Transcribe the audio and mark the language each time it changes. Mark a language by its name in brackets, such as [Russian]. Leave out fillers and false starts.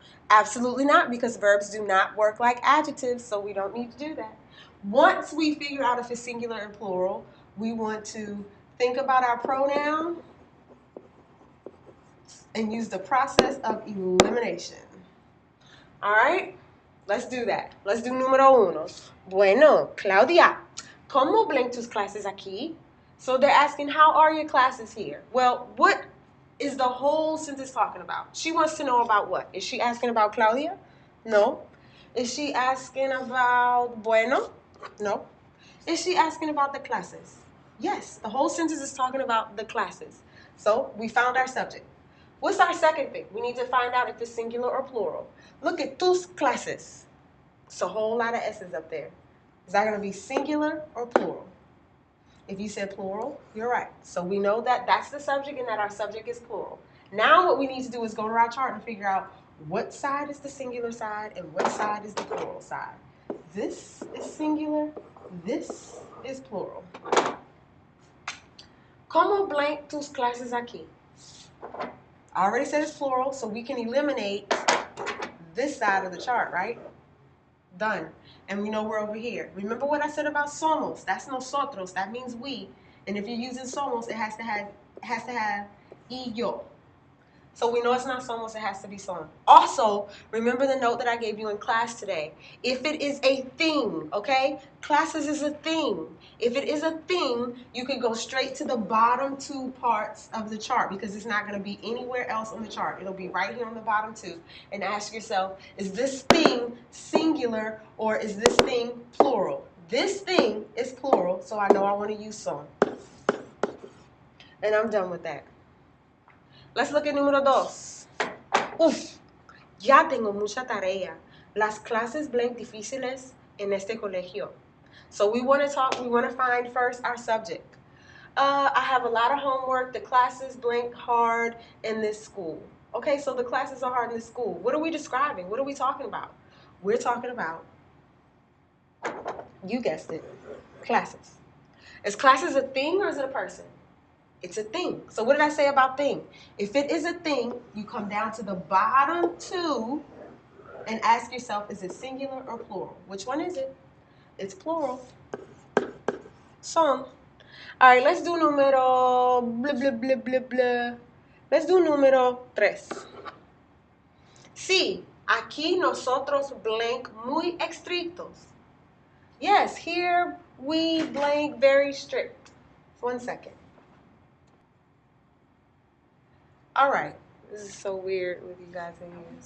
[English] Absolutely not, because verbs do not work like adjectives, so we don't need to do that. Once we figure out if it's singular and plural, we want to think about our pronoun and use the process of elimination. All right? Let's do that. Let's do [Spanish] número uno. Bueno, Claudia, ¿cómo ven tus clases aquí? [English] So they're asking, how are your classes here? Well, what is the whole sentence talking about? She wants to know about what? Is she asking about Claudia? No. Is she asking about bueno? No. Is she asking about the classes? Yes. The whole sentence is talking about the classes. So we found our subject. What's our second thing? We need to find out if it's singular or plural. Look at [Spanish] tus clases. [English] It's a whole lot of S's up there. Is that going to be singular or plural? If you said plural, you're right. So we know that that's the subject and that our subject is plural. Now what we need to do is go to our chart and figure out what side is the singular side and what side is the plural side. This is singular. This is plural. [Spanish] ¿Cómo blank tus clases aquí? [English] I already said it's plural, so we can eliminate this side of the chart, right? Done. And we know we're over here. Remember what I said about somos? That's nosotros. That means we. And if you're using somos, it has to have [Spanish] y yo. [English] So we know it's not somos, it has to be son. Also, remember the note that I gave you in class today. If it is a thing, okay? Classes is a thing. If it is a thing, you could go straight to the bottom two parts of the chart because it's not going to be anywhere else on the chart. It'll be right here on the bottom two. And ask yourself, is this thing singular or is this thing plural? This thing is plural, so I know I want to use son. And I'm done with that. Let's look at [Spanish] número dos. Uf, ya tengo mucha tarea. Las clases blank difíciles en este colegio. [English] So we want to find first our subject. I have a lot of homework. The classes blank hard in this school. Okay, so the classes are hard in this school. What are we describing? What are we talking about? We're talking about, you guessed it, classes. Is classes a thing or is it a person? It's a thing. So what did I say about thing? If it is a thing, you come down to the bottom two and ask yourself, is it singular or plural? Which one is it? It's plural. Son. All right, let's do número blah, blah, blah, blah, blah. Let's do [Spanish] número 3. Sí, aquí nosotros blank muy estrictos. [English] Yes, here we blank very strict. 1 second. All right. This is so weird with you guys in here.